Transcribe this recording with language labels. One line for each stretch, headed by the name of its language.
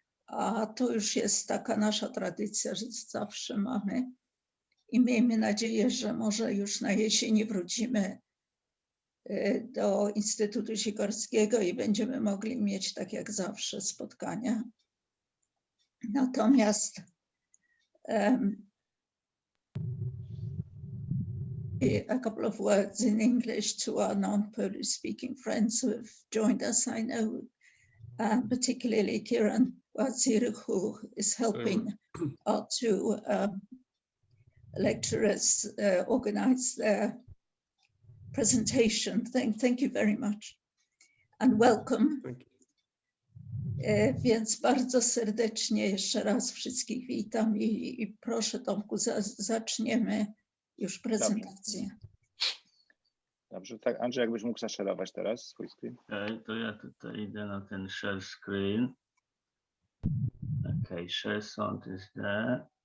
Polish: A to już jest taka nasza tradycja, że zawsze mamy. I miejmy nadzieję, że może już na jesieni wrócimy do Instytutu Sikorskiego i będziemy mogli mieć tak jak zawsze spotkania. Natomiast
English: a couple of words in English to our non-Polish speaking friends who have joined us. I know particularly Kieran Wazir, who is helping our two lecturers organize their presentation. Thank you very much and welcome.
Polish: Więc bardzo serdecznie jeszcze raz wszystkich witam i proszę, Tomku, zaczniemy już prezentację. Dobrze, tak, Andrzej, jakbyś mógł zaszerować teraz swój screen. Okay, to ja tutaj idę na ten share screen.
English: Okay, share sound is there.